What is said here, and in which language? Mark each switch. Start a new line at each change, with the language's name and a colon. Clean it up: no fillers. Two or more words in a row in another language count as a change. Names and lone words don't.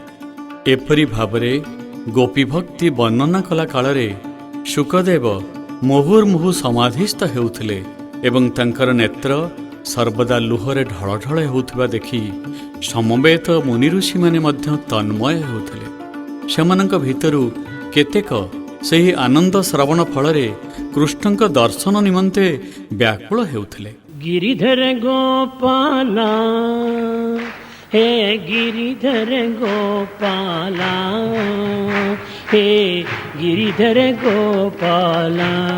Odia: ଏପରି ଭାବରେ ଗୋପୀଭକ୍ତି ବର୍ଣ୍ଣନା କଲା କାଳରେ ଶୁକଦେବ ମୁହୁର୍ମୁହୁ ସମାଧିସ୍ଥ ହେଉଥିଲେ ଏବଂ ତାଙ୍କର ନେତ୍ର ସର୍ବଦା ଲୁହରେ ଢଳଢଳ ହେଉଥିବା ଦେଖି ସମବେତ ମୁନି ଋଷିମାନେ ମଧ୍ୟ ତନ୍ମୟ ହେଉଥିଲେ। ସେମାନଙ୍କ ଭିତରୁ କେତେକ ସେହି ଆନନ୍ଦ ଶ୍ରବଣ ଫଳରେ କୃଷ୍ଣଙ୍କ ଦର୍ଶନ ନିମନ୍ତେ ବ୍ୟାକୁଳ ହେଉଥିଲେ।
Hindi: गिरिधर गोपाला हे गिरिधर गोपाला हे गिरिधर गोपाला